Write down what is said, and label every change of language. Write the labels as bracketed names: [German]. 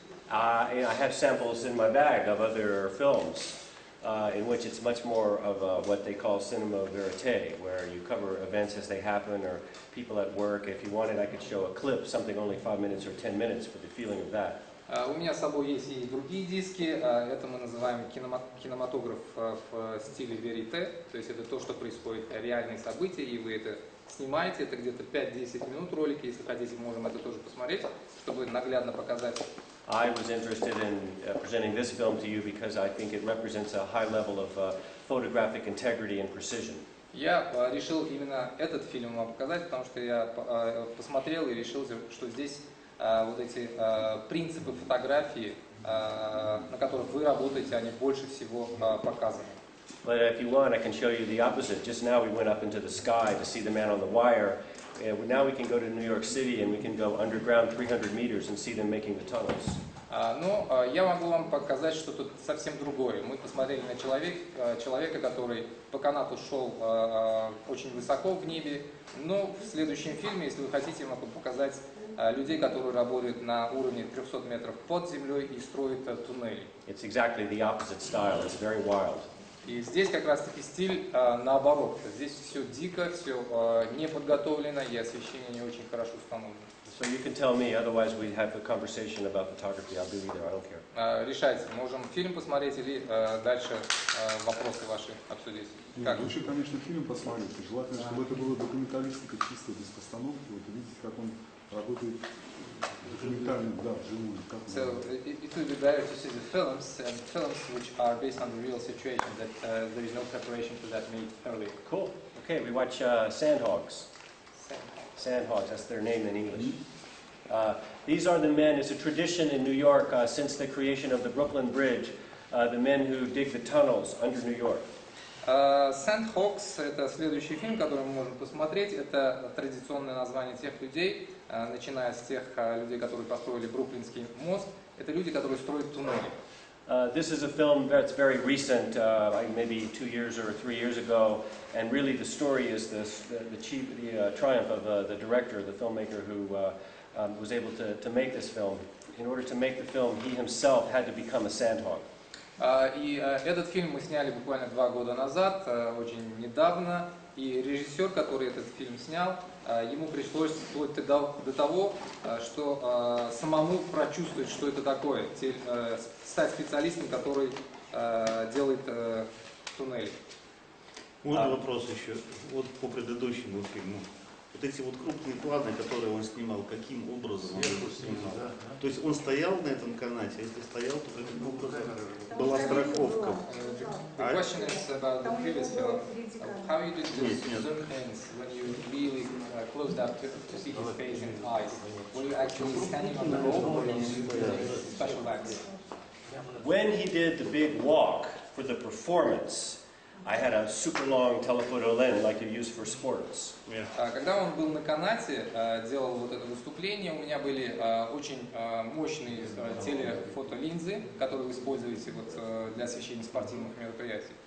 [English] I have samples in my bag of other films in which it's much more of what they call cinema verite, where you cover events as they happen or people at work. If you wanted, I could show a clip, something only 5 minutes or 10 minutes for the feeling of that. [Russian] У меня с собой есть и другие диски, это мы называем кинематограф в стиле верите, то есть это то, что происходит, реальные события, и вы это снимаете, это где-то 5-10 минут ролики, если хотите, можем это тоже посмотреть, чтобы наглядно показать. [English] I was interested in presenting this film to you because I think it represents a high level of photographic integrity and precision. [Russian] Я решил именно этот фильм вам показать, потому что я посмотрел и решил, что здесь вот эти принципы фотографии, на которых вы работаете, они больше всего показаны. [English] But if you want, I can show you the opposite. Just now we went up into the sky to see the man on the wire. Now we can go to New York City and we can go underground 300 meters and see them making the tunnels. [Russian] Но я могу вам показать что-то совсем другое. Мы посмотрели на человека, который по канату шел очень высоко в небе. Но в следующем фильме, если вы хотите, я могу показать людей, которые работают на уровне 300 метров под землей и строят туннели. [English] It's exactly the opposite style. It's very wild. [Russian] И здесь как раз-таки стиль наоборот. Здесь все дико, все не подготовлено, и освещение не очень хорошо установлено. [English] So you can tell me, otherwise we have a conversation about photography. I'll do either. I don't care. [Russian] Решайте, можем фильм посмотреть или дальше вопросы ваши обсудить. Нет, лучше, конечно, фильм посмотреть. Желательно, чтобы это была документалистика чисто без постановки, вот увидеть, как он работает документально, да, вживую. [English] So it would be better to see the films which are based on the real situation, that there is no preparation for that made early. Cool. Okay, we watch Sandhogs. Sandhogs, that's their name in English. These are the men, it's a tradition in New York since the creation of the Brooklyn Bridge, the men who dig the tunnels under New York. [Russian] Sandhogs — это следующий фильм, который мы можем посмотреть. Это традиционное название тех людей, начиная с тех людей, которые построили Бруклинский мост. Это люди, которые строят туннели. [English] This is a film that's very recent, maybe 2 years or 3 years ago, and really the story is the triumph of the director, the filmmaker who was able to make this film. In order to make the film, he himself had to become a sandhog. [Russian] И этот фильм мы сняли буквально 2 года назад, очень недавно, и режиссер, который этот фильм снял, ему пришлось вплоть до того, что самому прочувствовать, что это такое, стать специалистом, который делает туннели. Можно вопрос еще? Вот по предыдущему фильму. Вот эти вот крупные планы, которые он снимал, каким образом он их снимал? То есть он стоял на этом канате, а если стоял, то каким образом была страховка? [English] The question is about the previous film. How you did this zoom ins when you really closed up to see his face and eyes? Were you actually standing on the rope or were you special acts? When he did the big walk for the performance, I had a super long telephoto lens like you use for sports. [Russian] Когда он был на канате, делал вот это выступление, у меня были очень мощные телефотолинзы, которые вы используете вот для освещения спортивных мероприятий.